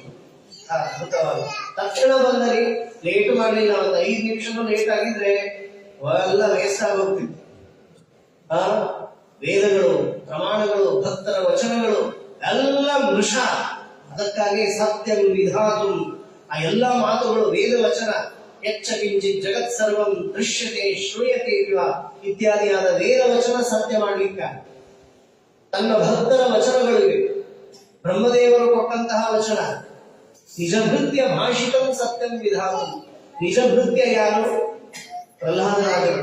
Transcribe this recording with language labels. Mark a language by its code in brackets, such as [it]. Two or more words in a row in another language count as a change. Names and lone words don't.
[kn] ಅದ್ಭುತವಾದ ತಕ್ಷಣ ಬಂದರೆ, ಲೇಟ್ ಮಾಡಲಿಲ್ಲ, ಒಂದು 5 ನಿಮಿಷನೂ ಲೇಟ್ ಆಗಿದ್ರೆ ಎಲ್ಲ ವೇಸ್ಟ್ ಆಗೋಗ್ತಿತ್ತು. ವೇದಗಳು, ಪ್ರಮಾಣಗಳು, ಭಕ್ತರ ವಚನಗಳು ಎಲ್ಲ ಮೃಷ. ಅದಕ್ಕಾಗಿ [sa] ಸತ್ಯಂ ವಿಧಾತು, [kn] ಆ ಎಲ್ಲ ಮಾತುಗಳು ವೇದ ವಚನ. [sa] ಯಚ್ಚ ಕಿಂಚಿತ್ ಜಗತ್ ಸರ್ವಂ ದೃಶ್ಯತೆ ಶ್ರೂಯತೆ [kn] ಇತ್ಯಾದಿಯಾದ ವೇದ ವಚನ ಸತ್ಯ ಮಾಡಲಿಕ್ಕ ತನ್ನ ಭಕ್ತರ ವಚನಗಳಿವೆ. ಬ್ರಹ್ಮದೇವರು ಕೊಟ್ಟಂತಹ ವಚನ, [sa] ನಿಜಭೃತ್ಯ ಭಾಷಿತಂ ಸತ್ಯಂ ವಿಧಾನಂ. [kn] ನಿಜಭೃತ್ಯ ಯಾರು? ಪ್ರಹ್ಲಾದರಾಜರು.